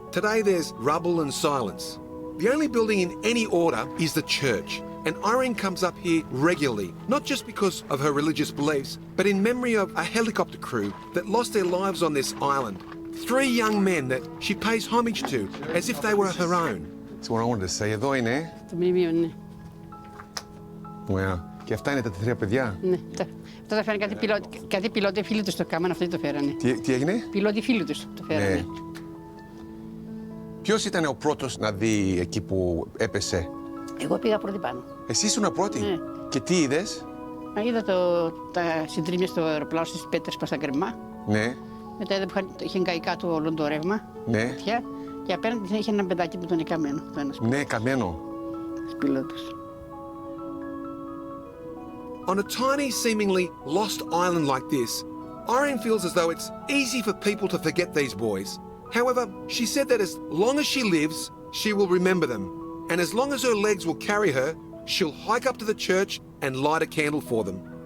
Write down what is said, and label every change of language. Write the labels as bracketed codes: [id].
[en] Today there's rubble and silence. The only building in any order is the church, and Irene comes up here regularly, not just because of her religious beliefs, but in memory of a helicopter crew that lost their lives on this island. 3 young men that she pays homage to, as if they were her own. That's what I wanted to say. [el] Εδώ είναι. Το μνημείο, ναι. [en] Wow. [el] Και αυτά είναι τα 3 παιδιά. Ναι. Αυτό το φέρανε κάτι πιλότοι φίλοι τους το κάμαν, αυτοί το φέρανε. Τι έγινε? Πιλότοι φίλοι τους το φέρανε. Ναι. Ποιος ήταν ο πρώτος να δει εκεί που έπεσε? Εγώ πήγα πρώτη πάνω. Εσύ ήσουν πρώτη? Ναι. Και τι είδες? Είδα τα συντρίμια στο αεροπλάνο στις πέτρες προς τα γκρεμά. Ναι. Μετά είδα που είχε καεί κάτω όλο το ρεύμα. Ναι. Και απέναντι είχε ένα παιδάκι που τον είχε καμένο. Ναι, καμένο. Πιλότος. [en] On a tiny, seemingly lost island like this, Irene feels as though it's easy for people to forget these boys. However, she said that as long as she lives, she will remember them. And as long as her legs will carry her, she'll hike up to the church and light a candle for them.